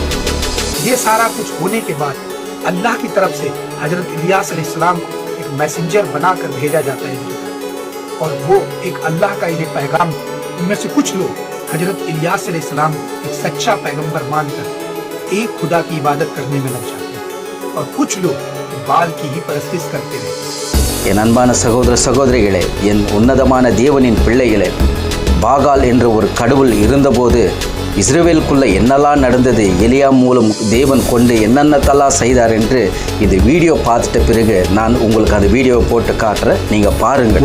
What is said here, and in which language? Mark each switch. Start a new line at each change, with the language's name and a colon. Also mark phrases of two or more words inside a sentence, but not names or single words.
Hindi: ये सारा कुछ होने के बाद अल्लाह की तरफ से हजरत इलियास अलैहिस्सलाम को एक मैसेंजर बनाकर भेजा जाता है और वो एक अल्लाह का इन्हें पैगाम। उनमें से कुछ लोग हजरत इलियास अलैहिस्सलाम एक सच्चा पैगंबर मानकर एक खुदा की इबादत करने में लग जाते हैं और कुछ लोग बाल की ही परस्तिश करते रहते हैं.
Tamil: என் அன்பான சகோதர சகோதரிகளே, என் உன்னதமான தேவனின் பிள்ளைகளே, பாகால் என்ற ஒரு கடவுள் இருந்தபோது இஸ்ரவேலுக்குள்ள என்னெல்லாம் நடந்தது, எலியா மூலம் தேவன் கொண்டு என்னென்னத்தெல்லாம் செய்தார் என்று இது வீடியோ பார்த்துட்ட பிறகு நான் உங்களுக்கு அந்த வீடியோவை போட்டு காட்டுறேன், நீங்க பாருங்கள்.